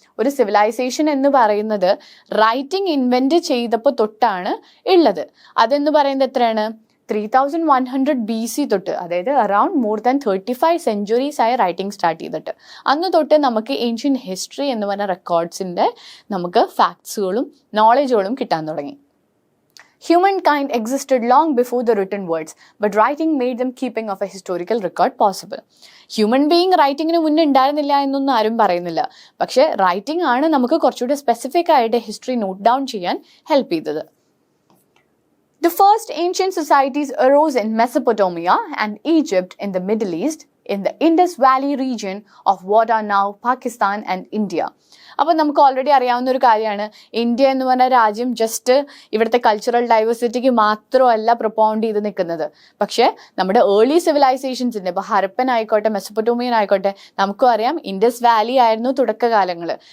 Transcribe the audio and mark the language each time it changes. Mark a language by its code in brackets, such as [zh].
[ml] ഒരു സിവിലൈസേഷൻ എന്ന് പറയുന്നത് റൈറ്റിംഗ് ഇൻവെൻറ്റ് ചെയ്തപ്പോൾ തൊട്ടാണ് ഉള്ളത്. അതെന്ന് പറയുന്നത് എത്രയാണ്? 3100 BC തൊട്ട്, അതായത് അറൌണ്ട് മോർ ദാൻ 35 സെഞ്ച്വറീസ് ആയ റൈറ്റിംഗ് സ്റ്റാർട്ട് ചെയ്തിട്ട് അന്ന് തൊട്ട് നമുക്ക് ഏൻഷ്യൻ്റ് ഹിസ്റ്ററി എന്ന് പറഞ്ഞ റെക്കോർഡ്സിൻ്റെ നമുക്ക് ഫാക്ട്സുകളും നോളജുകളും കിട്ടാൻ തുടങ്ങി. [en] Humankind existed long before the written words, but writing made them keeping of a historical record possible. [ml] Human being റൈറ്റിങ്ങിന് മുന്നേ ഉണ്ടായിരുന്നില്ല എന്നൊന്നും ആരും പറയുന്നില്ല. പക്ഷേ റൈറ്റിംഗ് ആണ് നമുക്ക് കുറച്ചുകൂടി സ്പെസിഫിക് ആയിട്ട് ഹിസ്റ്ററി നോട്ട് ഡൗൺ ചെയ്യാൻ ഹെൽപ്പ് ചെയ്തത്. [en] The first ancient societies arose in Mesopotamia and Egypt in the Middle East, in the Indus Valley region of what are now Pakistan and India. [ml] അപ്പോൾ നമുക്ക് already അറിയാവുന്ന ഒരു കാര്യമാണ്, India എന്ന് പറഞ്ഞ രാജ്യം ജസ്റ്റ് ഇവിടുത്തെ കൾച്ചറൽ ഡൈവേഴ്സിറ്റിക്ക് മാത്രമല്ല പ്രൊപ്പൗണ്ട് ചെയ്ത് നിൽക്കുന്നത്. പക്ഷേ നമ്മുടെ ഏർലി സിവിലൈസേഷൻസിൻ്റെ, ഇപ്പോൾ ഹരപ്പൻ ആയിക്കോട്ടെ മെസപ്പൊട്ടോമിയൻ ആയിക്കോട്ടെ, നമുക്കും അറിയാം ഇൻഡസ് വാലി ആയിരുന്നു തുടക്കകാലങ്ങൾ.